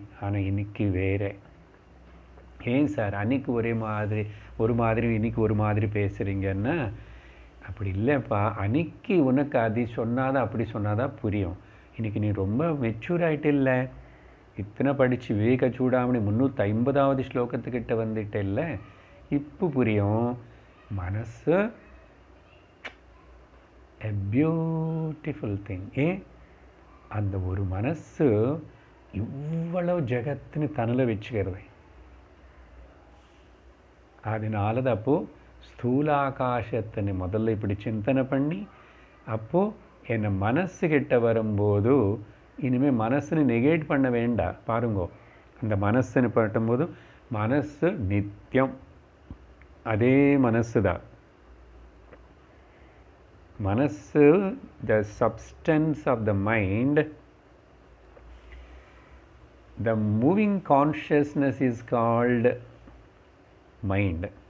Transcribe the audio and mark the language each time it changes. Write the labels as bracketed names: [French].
[Tamil] ஆனால் இன்னைக்கு வேறு. ஏன் சார் அன்னைக்கு ஒரு மாதிரி இன்னைக்கு ஒரு மாதிரி பேசுகிறீங்கன்னா, அப்படி இல்லைப்பா. அன்னைக்கு உனக்கு அது சொன்னாதான், அப்படி சொன்னாதான் புரியும். இன்றைக்கி நீ ரொம்ப மெச்சூர் ஆகிட்டு இல்லை, இத்தனை படித்து விவேக சூடாமணி 350வது ஸ்லோகத்துக்கிட்ட வந்துட்டு இல்லை, இப்போ புரியும். [English] மனசு a beautiful thing. [Tamil] ஏன் அந்த ஒரு மனசு இவ்வளவு ஜகத்துன்னு தன்னில் வச்சுக்கிறது. அதனால தான் அப்போது ஸ்தூலாகாசத்தினை முதல்ல இப்படி சிந்தனை பண்ணி, அப்போது என்னை மனசுக்கிட்ட வரும்போது இனிமேல் மனசுன்னு நெகேட் பண்ண வேண்டாம். பாருங்கோ, அந்த மனசுன்னு பட்டும்போது மனசு நித்தியம், அதே மனசு தான். [English] மனசு, the substance of the mind, the moving consciousness is called mind.